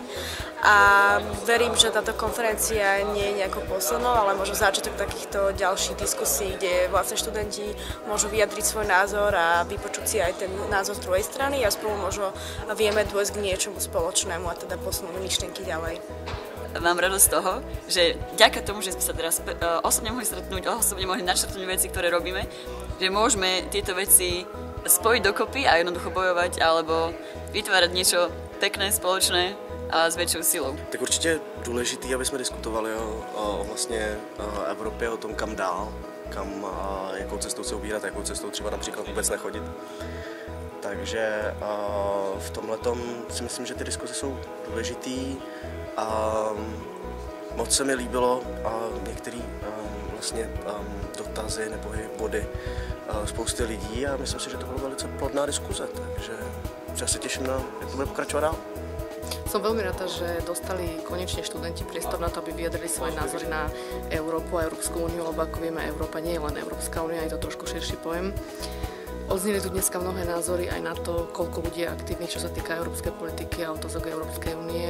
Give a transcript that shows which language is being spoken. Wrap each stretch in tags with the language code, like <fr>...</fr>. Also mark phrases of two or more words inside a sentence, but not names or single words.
<sk>A verím, že táto konferencia nie je nejako poslednou, ale možno začiatok takýchto ďalších diskusí, kde vlastne študenti môžu vyjadriť svoj názor a vypočuť si aj ten názor z druhej strany a spolu možno vieme dôjsť k niečomu spoločnému a teda posunúť myšlienky ďalej. Mám radosť z toho, že vďaka tomu, že sme sa teraz osobne mohli stretnúť, osobne mohli načrtnúť veci, ktoré robíme, že môžeme tieto veci spojiť dokopy a jednoducho bojovať alebo vytvárať niečo pekné, spoločné a s väčšou silou.</sk> <cs>Tak určitě důležitý, aby jsme diskutovali o vlastně Evropě, o tom, kam dál, jakou cestou se ubírat, jakou cestou třeba například vůbec nechodit. Takže v tomhletom si myslím, že ty diskuze jsou důležitý a moc se mi líbilo některé vlastně dotazy nebo i body spousty lidí a myslím si, že to byla velice plodná diskuze, takže já se těším na, jak to bude pokračovat dál.</cs> <sk>Som veľmi rada, že dostali konečne študenti priestor na to, aby vyjadrili svoje názory na Európu a Európsku úniu, lebo ako vieme, Európa nie je len Európska únia, je to trošku širší pojem. Odzneli tu dneska mnohé názory aj na to, koľko ľudí je aktívnych, čo sa týka európskej politiky a otázok Európskej únie.</sk>